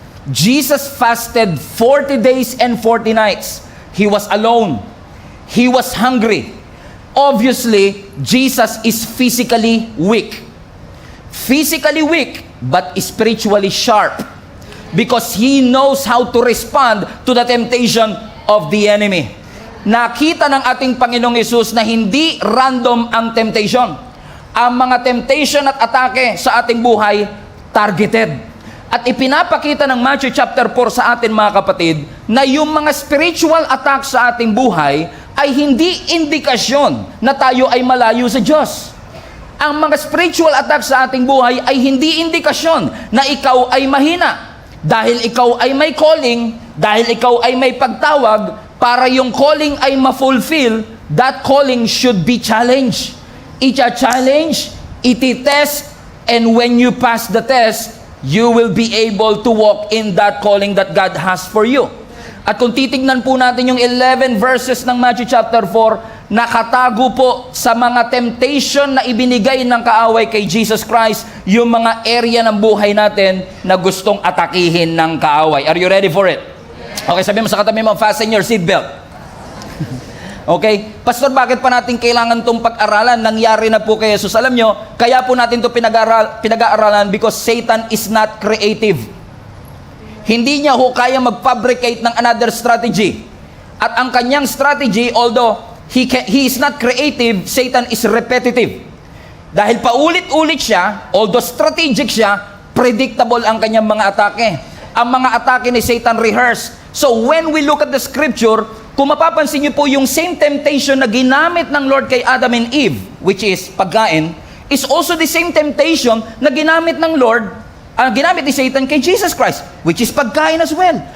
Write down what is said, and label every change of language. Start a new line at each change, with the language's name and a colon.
English: Jesus fasted 40 days and 40 nights. He was alone. He was hungry. Obviously, Jesus is physically weak. Physically weak, but spiritually sharp. Because He knows how to respond to the temptation of the enemy.
Filipino: Nakita ng ating Panginoong Hesus na hindi random ang temptation. Ang mga temptation at atake sa ating buhay, targeted. At ipinapakita ng Matthew chapter 4 sa atin mga kapatid, na yung mga spiritual attack sa ating buhay ay hindi indikasyon na tayo ay malayo sa Diyos. Ang mga spiritual attack sa ating buhay ay hindi indikasyon na ikaw ay mahina. Dahil ikaw ay may calling, dahil ikaw ay may pagtawag, para yung calling ay ma-fulfill,
English: that calling should be challenged.
Filipino: Icha-challenge, iti-test,
English: and when you pass the test, you will be able to walk in that calling that God has for you.
Filipino: At kung titignan po natin yung 11 verses ng Matthew chapter 4, nakatago po sa mga temptation na ibinigay ng kaaway kay Jesus Christ, yung mga area ng buhay natin na gustong atakihin ng kaaway.
English: Are you ready for it?
Filipino: Okay, sabi mo sa katabi mo,
English: fasten your seatbelt. Okay?
Filipino: Pastor, bakit pa natin kailangan itong pag-aralan? Nangyari na po kay Jesus. Alam nyo, kaya po natin ito pinag-aaralan
English: because Satan is not creative.
Filipino: Hindi niya ho kaya mag-fabricate ng another strategy. At ang kanyang strategy,
English: although he is not creative, Satan is repetitive.
Filipino: Dahil paulit-ulit siya, although strategic siya, predictable ang kanyang mga atake. Ang mga atake ni Satan rehearsed.
English: So when we look at the scripture,
Filipino: kung mapapansin niyo po yung same temptation na ginamit ng Lord kay Adam and Eve, which is pagkain, is also the same temptation na ginamit ng Lord, ginamit ni Satan kay Jesus Christ, which is pagkain as well.